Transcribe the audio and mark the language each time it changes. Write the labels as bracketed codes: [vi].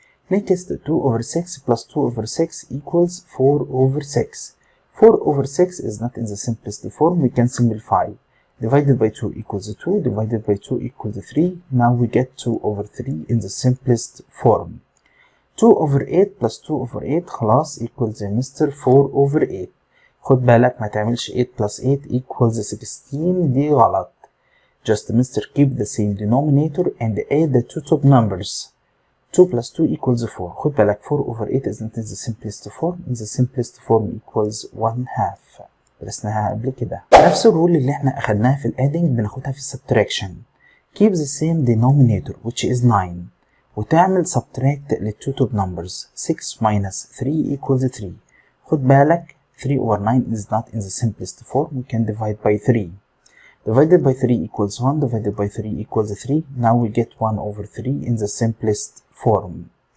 [en] Next, 2 over 6 plus 2 over 6 equals 4 over 6. 4 over 6 is not in the simplest form. We can simplify. Divided by 2 equals 2. Divided by 2 equals 3. Now we get 2 over 3 in the simplest form. 2 over 8 plus 2 over 8 [ar] خلاص [en] equals Mr. 4 over 8. [ar] خد بالك ما تعملش [en] 8 plus 8 equals 16. [ar] دي غلط. Just Mr. [en] keep the same denominator and add the two top numbers. 2 plus 2 equals 4. [ar] خد بالك [en] 4 over 8 is not in the simplest form. In the simplest form equals 1/2. [ar] درسناها قبل كده. نفس الرول اللي احنا اخدناها في الادنج بناخدها في السبتراكشن. [en] Keep the same denominator which is 9 [ar] وتعمل [en] subtract للتو top numbers. 6 minus 3 equals 3. [ar] خد بالك [en] 3 over 9 is not in the simplest form. We can divide by 3. Divided by 3 equals 1. Divided by 3 equals 3. Now we get 1 over 3 in the simplest form.